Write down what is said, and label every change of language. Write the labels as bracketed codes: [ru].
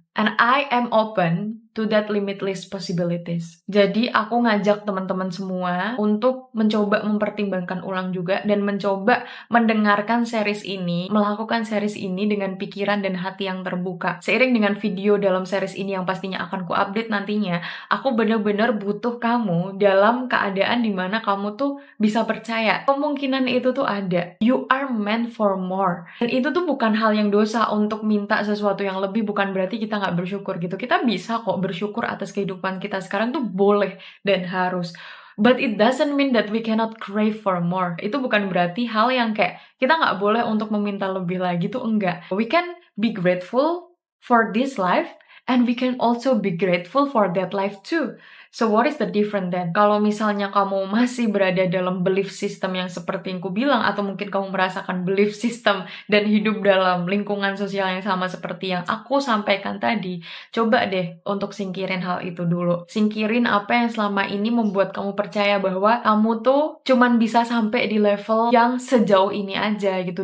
[en] And I am open to that limitless possibilities. [id] Jadi aku ngajak teman-teman semua untuk mencoba mempertimbangkan ulang juga dan mencoba mendengarkan series ini, melakukan series ini dengan pikiran dan hati yang terbuka. Seiring dengan video dalam series ini yang pastinya akan ku update nantinya, aku benar-benar butuh kamu dalam keadaan dimana kamu tuh bisa percaya kemungkinan itu tuh ada. [en] You are meant for more. [id] Dan itu tuh bukan hal yang dosa untuk minta sesuatu yang lebih, bukan berarti kita nggak bersyukur gitu. Kita bisa kok bersyukur atas kehidupan kita sekarang tuh boleh dan harus. [en] But it doesn't mean that we cannot crave for more. [id] Itu bukan berarti hal yang kayak kita nggak boleh untuk meminta lebih lagi tuh enggak. [en] We can be grateful for this life and we can also be grateful for that life too. So what is the difference then? [id] Kalau misalnya kamu masih berada dalam belief system yang seperti yang ku bilang, atau mungkin kamu merasakan belief system dan hidup dalam lingkungan sosial yang sama seperti yang aku sampaikan tadi, coba deh untuk singkirin hal itu dulu. Singkirin apa yang selama ini membuat kamu percaya bahwa kamu tuh cuman bisa sampai di level yang sejauh ini aja gitu.